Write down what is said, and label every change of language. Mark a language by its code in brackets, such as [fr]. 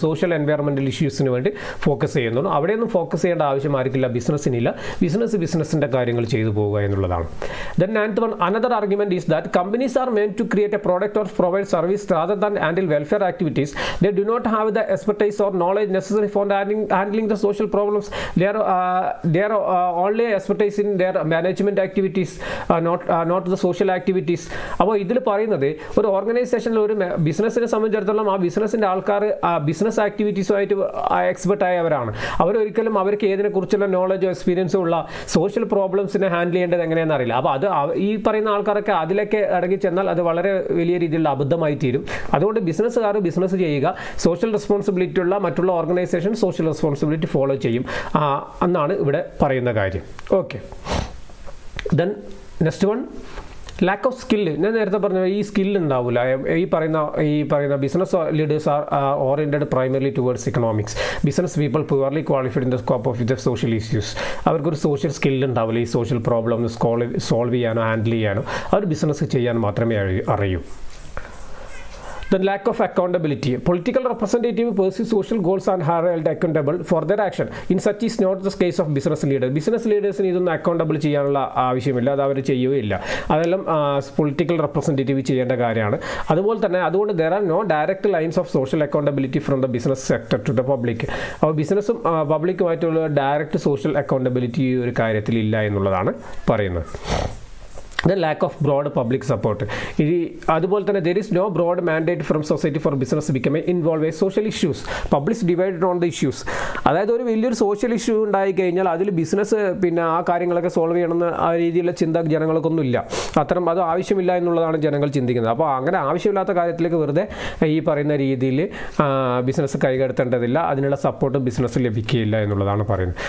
[ml] Social environmental ഇഷ്യൂസിന് വേണ്ടി focus ചെയ്യുന്നുള്ളൂ. അവിടെയൊന്നും ഫോക്കസ് ചെയ്യേണ്ട ആവശ്യം ആർക്കില്ല, ബിസിനസ്സിനില്ല. ബിസിനസ്സിൻ്റെ കാര്യങ്ങൾ ചെയ്തു പോവുക എന്നുള്ളതാണ്. [en] Then ninth one, another argument is that companies are meant to create a product or provide service rather than handle welfare activities. They do not have the expertise or knowledge necessary for handling the social problems. They are only expertise in their management activities, not the social activities. [ml] അപ്പോൾ ഇതിൽ പറയുന്നത് ഒരു ഓർഗനൈസേഷനിൽ ഒരു ബിസിനസ്സിനെ സംബന്ധിച്ചിടത്തോളം ആ ബിസിനസ്സിൻ്റെ ആൾക്കാർ ബിസിനസ് ആക്ടിവിറ്റീസുമായിട്ട് എക്സ്പെർട്ട് ആയവരാണ്. അവരൊരിക്കലും അവർക്ക് ഏതിനെക്കുറിച്ചുള്ള നോളജോ എക്സ്പീരിയൻസോ ഉള്ള സോഷ്യൽ പ്രോബ്ലംസിനെ ഹാൻഡിൽ ചെയ്യേണ്ടത് എങ്ങനെയാണെന്ന് അറിയില്ല. അപ്പോൾ അത് ഈ പറയുന്ന ആൾക്കാരൊക്കെ അതിലേക്ക് ഇറങ്ങി ചെന്നാൽ അത് വളരെ വലിയ രീതിയിലുള്ള അബദ്ധമായി തീരും. അതുകൊണ്ട് ബിസിനസ്സുകാർ ബിസിനസ് ചെയ്യുക, സോഷ്യൽ റെസ്പോൺസിബിലിറ്റി ഉള്ള മറ്റുള്ള ഓർഗനൈസേഷൻ സോഷ്യൽ റെസ്പോൺസിബിലിറ്റി ഫോളോ ചെയ്യും എന്നാണ് ഇവിടെ പറയുന്ന കാര്യം. [en] Okay, then next one, lack of skill. [ml] ഞാൻ നേരത്തെ പറഞ്ഞ ഈ സ്കില്ല് ഉണ്ടാവില്ല. [en] ഈ പറയുന്ന business leaders are oriented primarily towards economics. Business people poorly qualified in the scope of the social issues. [ml] അവർക്കൊരു സോഷ്യൽ സ്കില്ല് ഉണ്ടാവില്ല. ഈ സോഷ്യൽ പ്രോബ്ലം സോൾവ് ചെയ്യാനോ ഹാൻഡിൽ ചെയ്യാനോ അവർ ബിസിനസ് ചെയ്യാൻ മാത്രമേ അറിയൂ. [en] Then lack of accountability. Political representative pursue social goals and are held accountable for their action. In such is not the case of business leader. [ml] Business leadersന് ഇതൊന്നും accountable ചെയ്യാനുള്ള ആവശ്യമില്ല, അത് അവർ ചെയ്യുകയില്ല. അതെല്ലാം പൊളിറ്റിക്കൽ റെപ്രസെൻറ്റേറ്റീവ് ചെയ്യേണ്ട കാര്യമാണ്. അതുപോലെ തന്നെ അതുകൊണ്ട് [en] there are no direct lines of social accountability from the business sector to the public. [ml] അപ്പോൾ ബിസിനസ്സും പബ്ലിക്കുമായിട്ടുള്ള ഡയറക്റ്റ് സോഷ്യൽ അക്കൗണ്ടബിലിറ്റി ഈ ഒരു കാര്യത്തിൽ ഇല്ല എന്നുള്ളതാണ് പറയുന്നത്. [en] The lack of broad public support. [ml] അതുപോലെ തന്നെ [en] there is no broad mandate from society for business to become involved in social issues. Public divided on the issues. [ml] അതായത് ഒരു വലിയൊരു സോഷ്യൽ ഇഷ്യൂ ഉണ്ടായി കഴിഞ്ഞാൽ അതിൽ ബിസിനസ് പിന്നെ ആ കാര്യങ്ങളൊക്കെ സോൾവ് ചെയ്യണമെന്ന് ആ രീതിയിലുള്ള ചിന്ത ജനങ്ങൾക്കൊന്നും ഇല്ല. അത് ആവശ്യമില്ല എന്നുള്ളതാണ് ജനങ്ങൾ ചിന്തിക്കുന്നത്. അപ്പോൾ അങ്ങനെ ആവശ്യമില്ലാത്ത കാര്യത്തിലേക്ക് വെറുതെ ഈ പറയുന്ന രീതിയിൽ ബിസിനസ് കൈകടത്തേണ്ടതില്ല, അതിനുള്ള സപ്പോർട്ട് ബിസിനസ് ലഭിക്കുകയില്ല എന്നുള്ളതാണ് പറയുന്നത്.